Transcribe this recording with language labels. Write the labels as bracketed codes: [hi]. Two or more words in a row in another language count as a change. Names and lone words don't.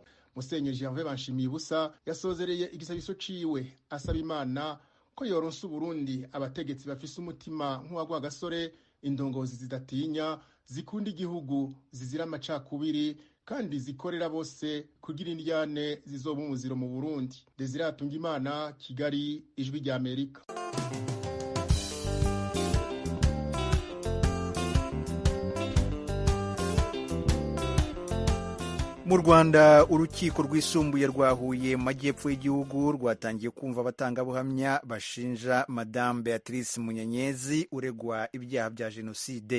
[rn] Musenyeri Gervais Banshimiye ubusa yasozereye igisabiso ciwe asaba Imana ko yoronsa Uburundi abategetsi bafise umutima nk'uwa Rwagasore, indongozi zidatinya, zikunda igihugu, zizira amacakubiri, kandi zikorera bose kugira indyane zizoba umuziro mu Burundi. [rw] Desire Atungimana, Kigali, Ijwi rya Amerika. Mu Rwanda, urukiko rwisumbuye rwa Huye mu majyepfo y'igihugu rwatangiye kumva abatangabuhamya bashinja Madame Beatrice Munyenyezi uregwa ibyaha bya jenoside.